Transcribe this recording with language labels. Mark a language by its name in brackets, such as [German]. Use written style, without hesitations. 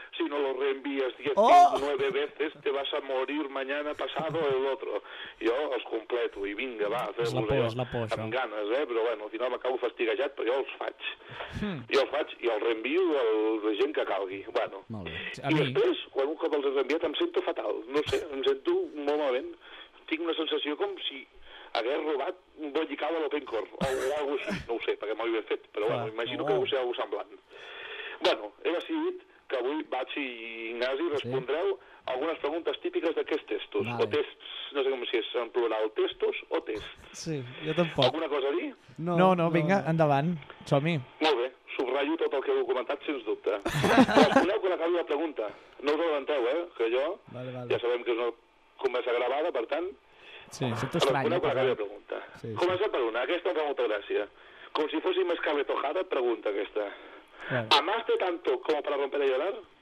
[Spanish] Si no lo reenvies 19 veces, te vas a morir mañana pasado el otro. [Catalan] Jo els completo i vinga, va, fer-vos amb ganes, eh? Però bueno, al final m'acabo fastiguejat, però jo els faig. Jo els faig i els reenvio a la gent que calgui. Bueno. Molt bé. A mi... després, quan un cop els he reenviat, em sento fatal. No sé, em sento molt malament. Tinc una sensació com si... hagués robat un bollicau a l'Opencor, o alguna cosa així, no ho sé, perquè m'ho he fet, però bueno, imagino que ho sé alguna semblant. Bueno, he decidit que avui Bats i Ignasi respondreu algunes preguntes típiques d'aquests testos, o tests, no sé com si és en plural, testos o tests. Sí, jo tampoc. Alguna cosa a dir? No, vinga, endavant, som-hi. Molt bé, subratllo tot el que heu comentat, sens dubte. Respondeu quan acabi la pregunta. No us adelanteu, que jo, ja sabem que és una conversa gravada, per tant... Sí, sento estrany. Però conec la pregunta. Sí. Comença per una. Aquesta em fa molta gràcia. Com si fóssim Scarlett O'Hara, pregunta aquesta. Bueno. [Spanish] ¿Amaste tanto como para romper a llorar?